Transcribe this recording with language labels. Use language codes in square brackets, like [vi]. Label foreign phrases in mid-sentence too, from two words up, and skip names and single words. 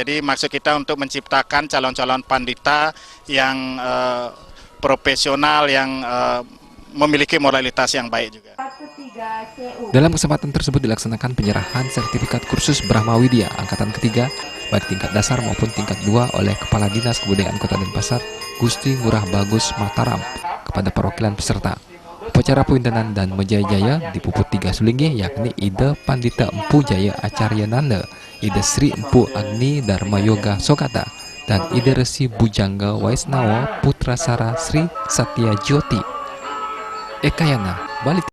[id] Jadi maksud kita untuk menciptakan calon-calon pandita yang profesional, yang memiliki moralitas yang baik juga. Dalam kesempatan tersebut dilaksanakan penyerahan sertifikat kursus Brahma Widya angkatan ketiga baik tingkat dasar maupun tingkat 2 oleh Kepala Dinas Kebudayaan Kota Denpasar, Gusti Ngurah Bagus Mataram, kepada perwakilan peserta. Upacara pewintenan dan Mejaya-jaya dipuput 3 sulingih, yakni Ida Pandita Empu Jaya Acarya Nanda, Ida Sri Empu Agni Dharma Yoga Sogata, dan Ida Resi Bujangga Waisnawa Putra Sara Sri Satya Jyoti. Ekayana, Bali.